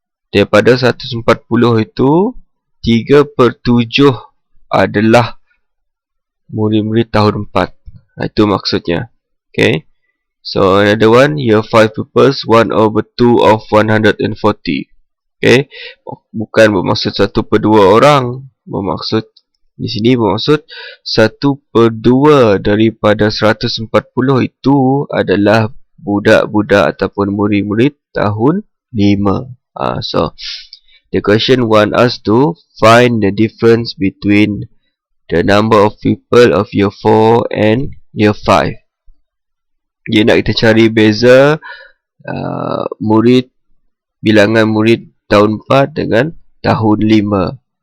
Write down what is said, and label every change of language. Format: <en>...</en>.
<ms>Daripada 140 itu 3/7 adalah murid-murid tahun 4. Itu maksudnya. Okay.</ms> <en>So another one, year 5 pupils, 1 over 2 of 140.</en> <ms>Okay. Bukan bermaksud 1/2 orang. Bermaksud di sini bermaksud 1/2 daripada 140 itu adalah budak-budak ataupun murid-murid tahun 5.</ms> <en>So the question want us to find the difference between the number of people of year 4 and year 5.</en> <ms>Dia nak kita cari beza murid, bilangan murid tahun 4 dengan tahun 5.</ms>